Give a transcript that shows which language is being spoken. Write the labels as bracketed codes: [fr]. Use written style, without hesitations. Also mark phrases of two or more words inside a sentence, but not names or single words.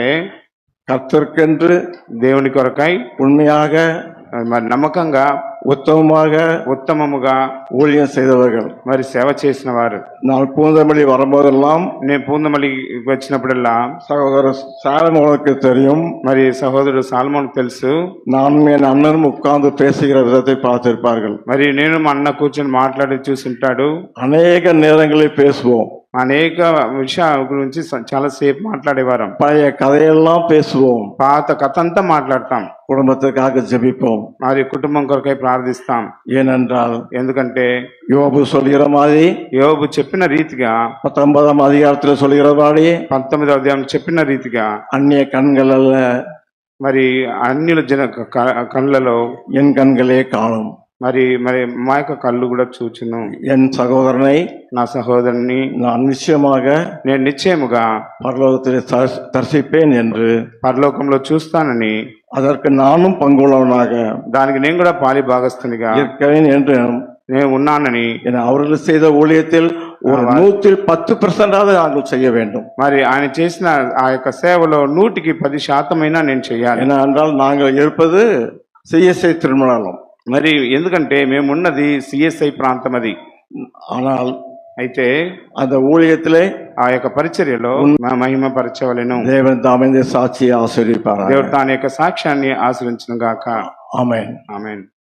[ta] கர்த்தருக்கென்று [te] దేవుని కొరకై [ta] உண்மையாக [te] మరి నమ్మకంగా ఉత్తమముగా [ta] ஊழியம் செய்தவர்கள், [te] మరి సేవ చేసిన వారు. [ta] நான் பூந்தமல்லி வரும்போதெல்லாம் [te] నేను పూందమల్లి వచ్చినప్పుడల్లా [ta] சகோதரர் சாலமோனுக்கு தெரியும், [te] మరి సహోదరుడు సాల్మోన్ తెలుసు, [ta] நானும் என் அண்ணனும் உட்கார்ந்து பேசுகிற விதத்தை பார்த்திருப்பார்கள். [te] మరి నేను మా అన్న కూర్చొని మాట్లాడి చూసింటాడు. [ta] அநேக நேரங்களில் பேசுவோம், [te] అనేక విషయాల గురించి చాలా సేపు మాట్లాడేవారం. [ta] பழைய கதையெல்லாம் பேசுவோம், [te] పాత కథ అంతా మాట్లాడతాం, [ta] குடும்பத்துக்காக ஜெபிப்போம். [te] మరి కుటుంబం కొరకై ప్రార్థిస్తాం. [ta] ஏனென்றால் [te] ఎందుకంటే [ta] யோபு சொல்கிற மாதிரி [te] యోబు చెప్పిన రీతిగా [ta] 19ஆம் அதிகாரத்தில் சொல்கிற மாதிரி [te] 19వ అధ్యాయం చెప్పిన రీతిగా [ta] அந்நிய கண்கள் அல்ல [te] మరి అన్యుల కళ్ళలో [ta] என் கண்களே காணும். [te] మరి మా యొక్క కళ్ళు కూడా చూచును. [ta] என் சகோதரனை [te] నా సహోదరుని [ta] நான் நிச்சயமாக [te] నేను నిశ్చయముగా [ta] பரலோகத்தில் தரிசிப்பேன் என்று, [te] పరలోకంలో చూస్తానని, [ta] அதற்கு நானும் பங்குள்ளவனாக [te] దానికి నేను కూడా పాలి భాగస్తునిగా [ta] இருக்கேன் என்று [te] నేను ఉన్నానని, [ta] அவர்கள் செய்த ஊழியத்தில் ஒரு 110% நாங்கள் செய்ய வேண்டும். [te] మరి ఆయన చేసిన ఆ యొక్క సేవలో 100% నేను చేయాలి. [ta] ஏனென்றால் நாங்கள் இருப்பது சிஎஸ்ஐ திருமணம். [te] మరి ఎందుకంటే మేమున్నది సిఎస్ఐ ప్రాంతం అది. [ta] ஆனால் [te] అయితే [ta] அந்த ஊழியத்திலே [te] ఆ యొక్క పరిచర్యలో మహిమ పరచవలెను. [ta] தேவன் தாமே சாட்சியை ஆசீர்வதிப்பார். [te] దేవుడు తాని యొక్క సాక్ష్యాన్ని ఆశ్రయించును గాక. ఆమేన్. ఆమేన్.